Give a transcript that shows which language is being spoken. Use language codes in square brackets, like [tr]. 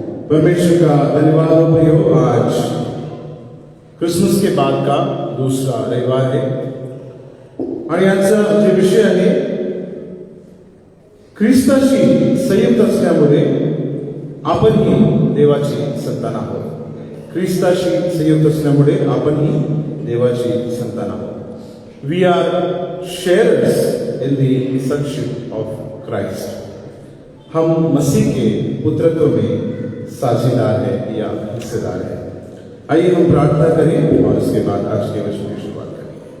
[hi] परमेश्वर का धन्यवाद हो भाइयों। आज क्रिसमस के बाद का दूसरा रविवार है [mr] आणि आजचा जे विषय आहे ख्रिस्ताशी संयुक्त असल्यामुळे आपणही देवाची संतान आहोत। ख्रिस्ताशी संयुक्त असल्यामुळे आपणही देवाची संतान आहोत। [en] We are shares in the sonship of Christ. [hi] हम मसीह के पुत्रत्व में साझेदार है या हिस्सेदार है। आइए हम प्रार्थना करें और उसके बाद आज के वचन की शुरुआत करें।